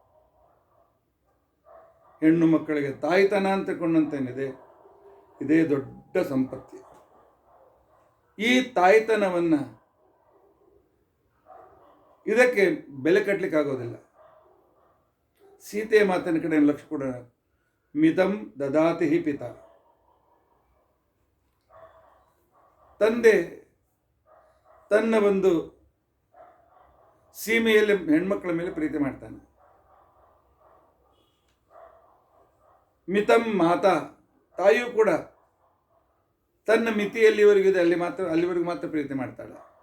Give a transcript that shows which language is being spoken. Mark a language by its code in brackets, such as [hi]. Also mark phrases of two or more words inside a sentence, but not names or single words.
[kn] ಹೆಣ್ಣು ಮಕ್ಕಳಿಗೆ ತಾಯಿತನ ಅಂತಕೊಂಡಂತೇನಿದೆ, ಇದೇ ದೊಡ್ಡ ಸಂಪತ್ತಿ. ಈ ತಾಯಿತನವನ್ನು ಇದಕ್ಕೆ ಬೆಲೆ ಕಟ್ಟಲಿಕ್ಕೆ ಆಗೋದಿಲ್ಲ. ಸೀತೆಯ ಮಾತಿನ ಕಡೆ ಲಕ್ಷ್ಯ ಕೊಡೋಣ. [sa] ಮಿತಂ ದದಾತಿ ಹಿ ಪಿತ. [kn] ತಂದೆ ತನ್ನ ಒಂದು ಸೀಮೆಯಲ್ಲಿ ಹೆಣ್ಮಕ್ಳ ಮೇಲೆ ಪ್ರೀತಿ ಮಾಡ್ತಾನೆ. [sa] ಮಿತಂ ಮಾತಾ, [kn] ತಾಯಿಯೂ ಕೂಡ ತನ್ನ ಮಿತಿಯಲ್ಲಿವರೆಗಿದೆ ಅಲ್ಲಿವರೆಗೂ ಮಾತ್ರ ಪ್ರೀತಿ ಮಾಡ್ತಾಳೆ.